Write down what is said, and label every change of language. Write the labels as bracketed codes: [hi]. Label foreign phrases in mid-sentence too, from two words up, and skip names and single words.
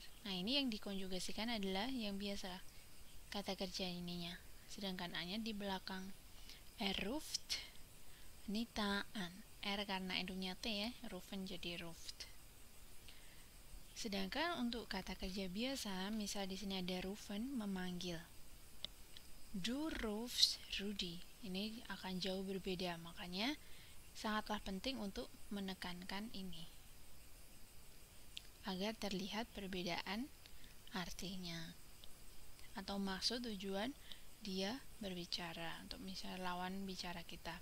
[id] Nah, ini yang dikonjugasikan adalah yang biasa kata kerja ininya. Sedangkan A-nya di belakang. [de] Ruft, nita, an. [id] R karena endungnya T ya, rufen jadi ruft. Sedangkan untuk kata kerja biasa, misal di sini ada rufen, memanggil. [de] Du rufst Rudi. [id] Ini akan jauh berbeda, makanya sangatlah penting untuk menekankan ini agar terlihat perbedaan artinya atau maksud tujuan dia berbicara untuk misalnya lawan bicara kita.